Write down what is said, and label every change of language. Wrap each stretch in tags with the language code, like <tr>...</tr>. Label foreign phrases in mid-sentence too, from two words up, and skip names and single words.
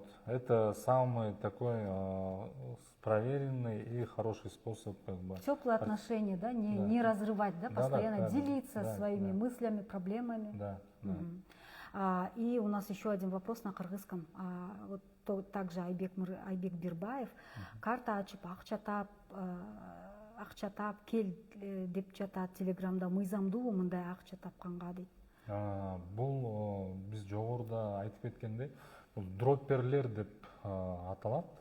<ru>Это самый такой проверенный и хороший способ. Теплые отношения, да, не разрывать, да, постоянно делиться своими мыслями, проблемами. Да. И у нас еще один вопрос на кыргызском. Вот также Айбек Бирбаев.</ru> <ky>Карта ачып, акча таап кел деп жатат телеграмда. Мыйзамдуу мындай акча тапканга дейт. Бул биз жогоруда айтып кеткендей, бул дропперлер деп аталат.</ky>